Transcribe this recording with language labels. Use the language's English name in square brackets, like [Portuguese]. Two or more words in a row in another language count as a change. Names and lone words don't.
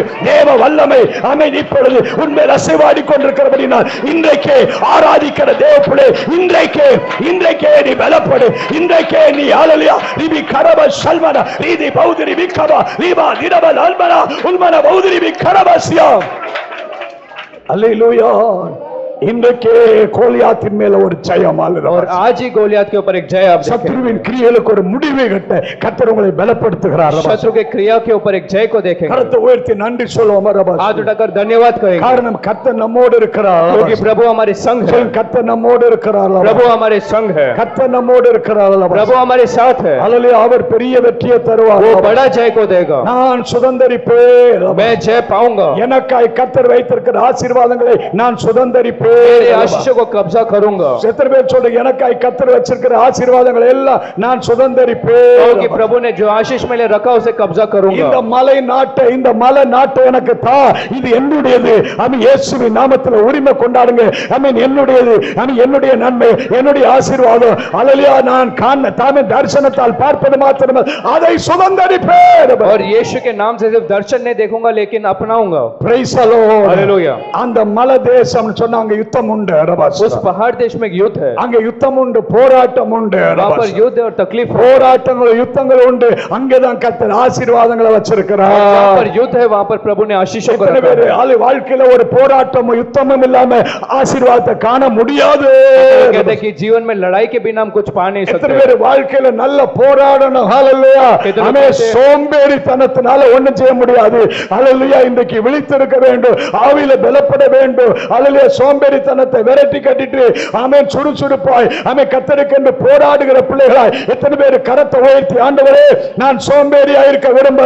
[Tamil] தேவ வல்லமை ஆமென் இப்பொழுது உன்மேல் அசைவாடி கொண்டிருக்கிறபடினால் இன்றைக்கே ஆராதிக்கிற தேவனே, இன்றைக்கே நீ பலப்படு. இன்றைக்கே நீ ஹalleluya, ரிபி கரப சல்மனா ரீதி பௌதிரி விக்கபா லிபா திரபல் அல்மனா உல்மன பௌதிரி விக்கரபஸ்யா. அல்லேலூயா. இன்றைக்கே கோலியாத்தின் மேல ஒரு ஜெயம். [Hindi] और आज ही गोलियत के ऊपर एक जय आप देखें। [Tamil] சத்துருவின் கிரியைகளுக்கு ஒரு முடிவை கட்ட கர்த்தர் உங்களை பலப்படுத்துகிறார். [Hindi] शत्रु के क्रिया के ऊपर एक जय को देखेंगे। [Tamil] கரத்தை உயர்த்தி நன்றி சொல்லுவோம். [Hindi] हाथ उठाकर धन्यवाद कहेंगे, [Tamil] காரணம் கர்த்தர் நம்மோடு இருக்கிறார். [Hindi] क्योंकि प्रभु हमारे संग है, [Tamil] கர்த்தர் நம்மோடு இருக்கிறார். [Hindi] प्रभु हमारे संग है, [Tamil] கர்த்தர் நம்மோடு இருக்கிறார். [Hindi] प्रभु हमारे साथ है। [Tamil] அல்லேலூயா. அவர் பெரிய வெற்றியை தருவார். [Hindi] वो बड़ा जय को देगा, [Tamil] நான் சுதந்தரிப்பேன். [Hindi] मैं जय पाऊंगा, [Tamil] எனக்காய் கர்த்தர் வைத்திருக்கிற ஆசீர்வாதங்களை நான் [Hindi] मेरे [Tamil] சுதந்தரிப்பேன். [Hindi] आशीष को कब्जा करूंगा। [Tamil] எத்தனை பேர் சொல்ற, எனக்காய் கர்த்தர் வச்சிருக்கிற ஆசீர்வாதங்களை எல்லாம் நான் சுதந்தரிப்பேன். [Hindi] क्योंकि प्रभु ने जो आशीष मेरे रखा उसे कब्जा [Tamil] இந்த [Hindi] करूंगा। [Tamil] மலை நாட்டை, இந்த மலை நாட்டை எனக்கு தா, இது என்னுடையது. ஆமென். இயேசுவின் நாமத்தில் உரிமை கொண்டாடுங்க. ஆமென். என்னுடையது, ஆமென், என்னுடைய நன்மை, என்னுடைய ஆசீர்வாதம். அல்லேலூயா. நான் காண தாமே தரிசனத்தால் பார்ப்பது மாத்திரமல்ல, அதை சுதந்தரிப்பேன். [Hindi] और यीशु के नाम से सिर्फ दर्शन नहीं देखूंगा लेकिन अपनाऊंगा। [English] Praise the Lord. [Hindi] हालेलुया। [Tamil] அந்த மலை தேசம் சொன்னாங்க, யுத்தம் உண்டு. [Hindi] उस पहाड़ देश में युद्ध है, [Tamil] அங்க யுத்தம் உண்டு, போராட்டம் உண்டு. [Hindi] वहां पर युद्ध और तकलीफ है। [Tamil] போராட்டங்கள், யுத்தங்கள் உண்டு. அங்கதான் கர்த்தர் ஆசீர்வாதங்களை [Hindi] जहां [Tamil] வச்சிருக்கிறார். [Hindi] पर युद्ध है वहां पर प्रभु ने आशीषों को [Tamil] எத்தனை [Hindi] रखा [Tamil] பேர் [Hindi] है। [Tamil] வாழ்க்கையில ஒரு போராட்டமும் யுத்தமும் இல்லாம ஆசீர்வாதத்தை காண முடியாது. [Hindi] कहते हैं कि जीवन में लड़ाई के बिना हम कुछ पा नहीं [Tamil] எத்தனை [Hindi] सकते। [Tamil] பேர் வாழ்க்கையில நல்ல போராடணும். ஹalleluya. எத்தனை ஆமே. பேர் சோம்பேறித்தனத்தினால ஒண்ணும் செய்ய முடியாது. ஹalleluya. இன்றைக்கு விழித்திருக்க வேண்டும், ஆவியில பலப்பட வேண்டும். ஹalleluya. சோம்பேறித்தனத்தை விரட்டி கட்டிட்டு ஆமென் சுறுசுறுப்பாய் ஆமென் கர்த்தருக்கென்று போராடுகிற பிள்ளைகளாய் எத்தனை பேர் கரத்தை உயர்த்தி, ஆண்டவரே நான் சோம்பேறியா இருக்க விரும்பல.